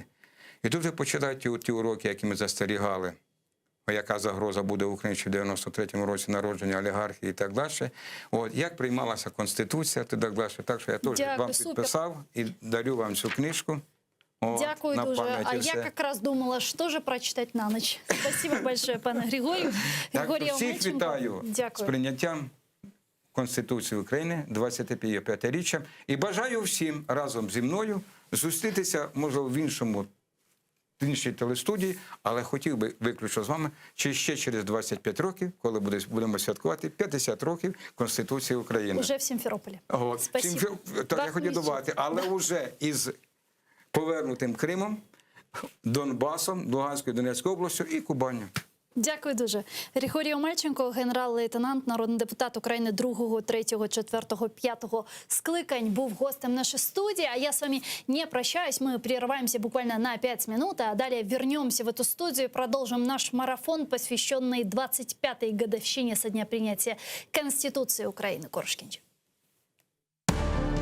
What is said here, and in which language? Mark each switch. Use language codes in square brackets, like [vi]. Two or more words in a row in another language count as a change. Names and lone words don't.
[uk] І тут ви почитайте ті уроки, які ми застерігали, яка загроза буде в Україні в 93-му році народження олігархії і так далі. От, як приймалася Конституція і так далі. Так що я теж вам підписав і дарю вам цю книжку. От, дякую дуже. А я якраз думала, що ж прочитати на ніч. [ru] Спасибо большое, [uk] пане Григорію. Так, всіх вітаю з прийняттям Конституції України 25-річчям. І бажаю всім разом зі мною зустрітися, може, в іншій телестудії, але хотів би виключно з вами ще через 25 років, коли будемо святкувати 50 років Конституції України. Уже в Сімферополі. Так я хотів додати, але вже із повернутим Кримом, Донбасом, Луганською, Донецькою областю і Кубанню. Дякую дуже. Григорій Омельченко, генерал-лейтенант, народний депутат України 2, 3, 4, 5 скликань, був гостем [ru] нашей студии. А я с вами не прощаюсь. Мы прерываемся буквально на 5 минут, а далее вернемся в эту студию и продолжим наш марафон, посвященный 25-й годовщине со дня принятия Конституции Украины. Коршкинч.